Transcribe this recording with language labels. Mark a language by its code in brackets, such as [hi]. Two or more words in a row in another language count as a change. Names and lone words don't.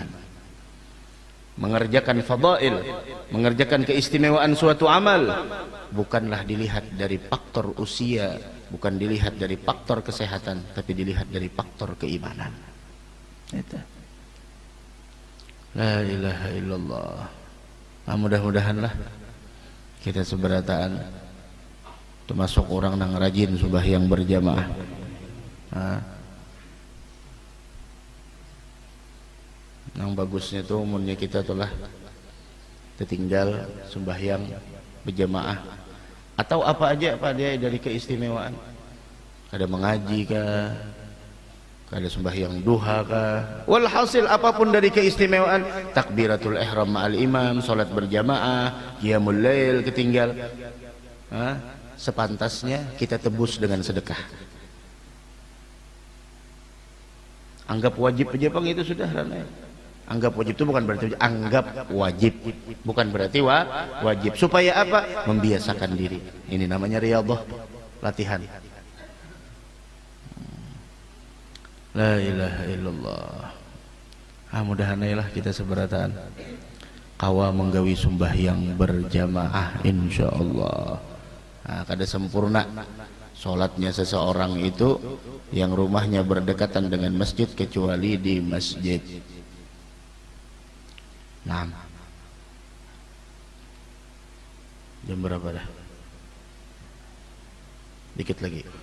[id] Mengerjakan fadail, mengerjakan keistimewaan suatu amal, bukanlah dilihat dari faktor usia, bukan dilihat dari faktor kesehatan, tapi dilihat dari faktor keimanan. Itu. [ar] لا إله إلا الله. [id] Mudah-mudahanlah kita seberataan termasuk orang yang rajin sembahyang berjamaah. Yang bagusnya itu umumnya kita telah tertinggal sembahyang berjamaah atau apa aja, apa dia dari keistimewaan, ada mengaji kah, Ada sembahyang duha kah, walhasil apapun dari keistimewaan, [ar] تكبيرة الإحرام مع الإمام, [id] salat berjamaah, [ar] قيام الليل [id] ketinggal, sepantasnya kita tebus dengan sedekah. Anggap wajib aja Bang, itu sudah Rana. Anggap wajib itu bukan berarti anggap wajib, bukan berarti wajib. Supaya apa? Membiasakan diri. Ini namanya riyadhah, latihan. [ar] لا إله إلا الله. [bjn] Mudah-mudahan kita seberataan kawa menggawi sembahyang berjamaah insyaallah. [id] Kada sempurna salatnya seseorang itu yang rumahnya berdekatan dengan masjid kecuali di masjid. Nah, jam berapa dah? Dikit lagi.